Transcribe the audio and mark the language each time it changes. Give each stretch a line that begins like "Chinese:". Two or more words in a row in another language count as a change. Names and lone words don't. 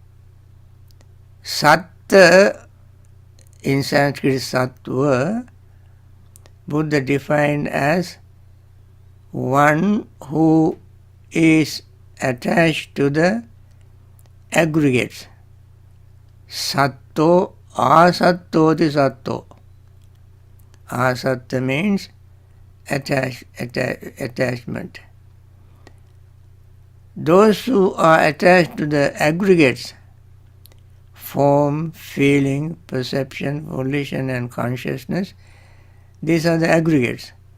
English: Satta, in Sanskrit Sattva, Buddha defined as one who is attached to the aggregates.
Pali: Satto, asattoti satto.
English: Asatta means attachment. Those who are attached to the aggregates, form, feeling, perception, volition and consciousness, these are the aggregates.